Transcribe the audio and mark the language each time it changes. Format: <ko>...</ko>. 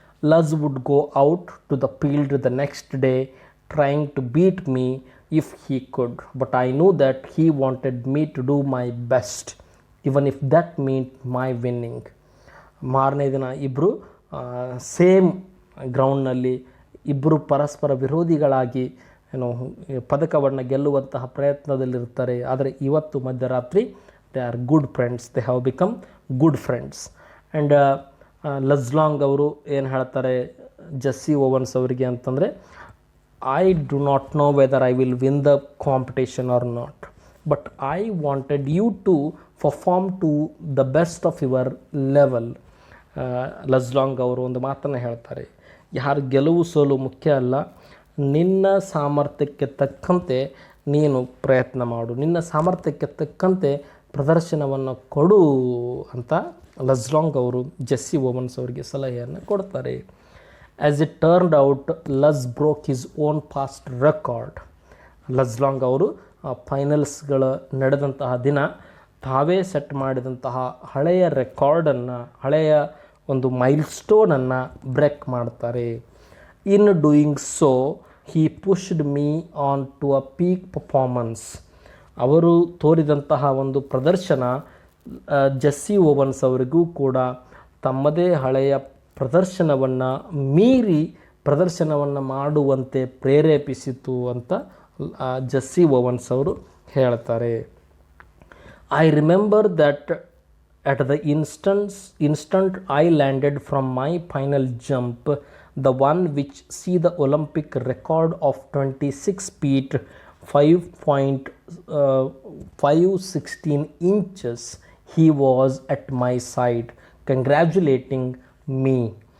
<en>Luz would go out to the field the next day trying to beat me if he could, but I knew that he wanted me to do my best, even if that meant my winning.</en> <kn>ಮಾರನೇ ದಿನ ಇಬ್ಬರು same ಗ್ರೌಂಡ್ನಲ್ಲಿ ಇಬ್ಬರು ಪರಸ್ಪರ ವಿರೋಧಿಗಳಾಗಿ ಪದಕವನ್ನು ಗೆಲ್ಲುವಂತಹ ಪ್ರಯತ್ನದಲ್ಲಿರ್ತಾರೆ. ಆದರೆ ಇವತ್ತು ಮಧ್ಯರಾತ್ರಿ</kn> <en>they are good friends,</en> <kn>they have become good friends.</kn> <en>and Luz Long</en> <kn>ಅವರು ಏನು ಹೇಳ್ತಾರೆ</kn> <en>Jesse Owens</en> <kn>ಅವರಿಗೆ ಅಂತಂದರೆ,</kn> <en>I do not know whether I will win the competition or not, but I wanted you to perform to the best of your level.</en> <kn>ಲಜ್ಲಾಂಗ್ ಅವರು ಒಂದು ಮಾತನ್ನು ಹೇಳ್ತಾರೆ, ಯಾರು ಗೆಲುವು ಸೋಲು ಮುಖ್ಯ ಅಲ್ಲ, ನಿನ್ನ ಸಾಮರ್ಥ್ಯಕ್ಕೆ ತಕ್ಕಂತೆ ನೀನು ಪ್ರಯತ್ನ ಮಾಡು, ನಿನ್ನ ಸಾಮರ್ಥ್ಯಕ್ಕೆ ತಕ್ಕಂತೆ ಪ್ರದರ್ಶನವನ್ನು ಕೊಡು ಅಂತ ಲಜ್ಲಾಂಗ್ ಅವರು ಜೆಸ್ಸಿ ಓವನ್ಸ್ ಅವರಿಗೆ ಸಲಹೆಯನ್ನು ಕೊಡ್ತಾರೆ.</kn> <en>As it turned out, Luz broke his own past record.</en> <kn>ಲಜ್ಲಾಂಗ್ ಅವರು ಫೈನಲ್ಸ್ಗಳ ನಡೆದಂತಹ ದಿನ ತಾವೇ ಸೆಟ್ ಮಾಡಿದಂತಹ ಹಳೆಯ ರೆಕಾರ್ಡನ್ನು, ಹಳೆಯ ಒಂದು ಮೈಲ್ಸ್ಟೋನನ್ನು ಬ್ರೇಕ್ ಮಾಡ್ತಾರೆ.</kn> <en>In doing so he pushed me on to a peak performance.</en> <kn>ಅವರು ತೋರಿದಂತಹ ಒಂದು ಪ್ರದರ್ಶನ ಜೆಸ್ಸಿ ಓವನ್ಸ್ ಅವರಿಗೂ ಕೂಡ ತಮ್ಮದೇ ಹಳೆಯ ಪ್ರದರ್ಶನವನ್ನು ಮೀರಿ ಪ್ರದರ್ಶನವನ್ನು ಮಾಡುವಂತೆ ಪ್ರೇರೇಪಿಸಿತು ಅಂತ ಜೆಸ್ಸಿ ಓವನ್ಸ್ ಅವರು ಹೇಳ್ತಾರೆ.</kn> <en>I remember that at the instant I landed from my final jump, the one which see the Olympic record of 26 feet 5.516 inches, he was at my side congratulating me.</en>